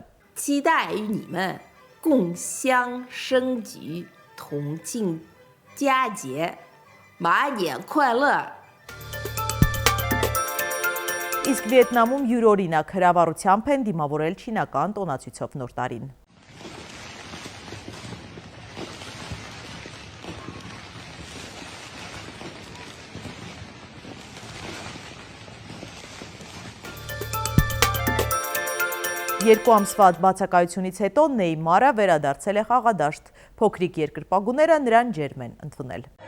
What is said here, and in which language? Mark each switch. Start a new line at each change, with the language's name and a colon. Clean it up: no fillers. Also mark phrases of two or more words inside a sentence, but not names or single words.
Chinese: 期待与你们共襄盛举，同庆佳节，马年快乐！
Armenian: Իսկ Վիետնամում յուրօրինակ հրավառությամբ են դիմավորել չինական տոնացույցով նոր տարին։ Երկու ամսվա բացակայությունից հետո Նեյմարը վերադարձել է խաղադաշտ։ Փոքրիկ երկրպագուները նրան ջերմ են ընդունել։